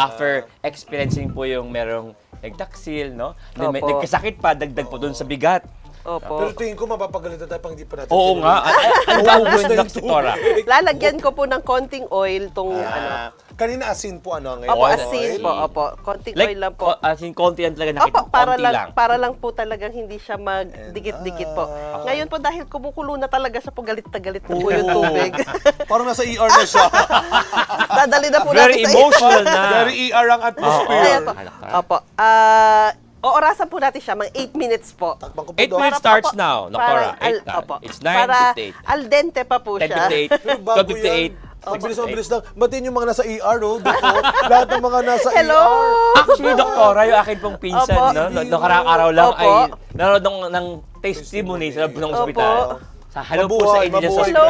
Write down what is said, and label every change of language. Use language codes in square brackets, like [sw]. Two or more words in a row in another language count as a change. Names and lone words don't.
[en] After experiencing [tl] po yung merong nagtaksil, no? Then may Opo. nagkasakit pa, dagdag po dun sa bigat. Opo. Pero tingin ko mapapagalitan tayo pang hindi pa natin. Oo nga. Ang gagawin ng doktora. Lalagyan ko po ng konting oil tong ano. Kanina asin po ano ngayon? Opo, oil. asin po, opo. Konting Like, oil lang po. [en] as in, [tl] konti lang talaga nakita. Opo, Konti lang. para lang po talagang hindi siya magdikit-dikit po. Ngayon po dahil kumukulo na talaga siya po, galit na po yung tubig. Parang nasa ER na siya. Dadali na po Very natin emotional na. Very ER ang atmosphere. Ayan po. Opo. Oorasan po natin siya, mga 8 minutes po. Takpan ko po 8 Doc. [en] minutes starts now, [tl] Doktora. Parang 8 opo. It's Para 9:58. al dente pa po siya. 10:58. Pero bago 12:58. Ang bilis lang. Batiin yung mga nasa ER, no? Dito. Lahat ng mga nasa Hello! ER. Actually, Doktora, yung akin pong pinsan, Opo. no? Nakarang araw lang Opo. ay nanonood ng testimony sa loob ng ospital. Sa hello po sa Mabuhay, inyo sa mabuhay. ospital.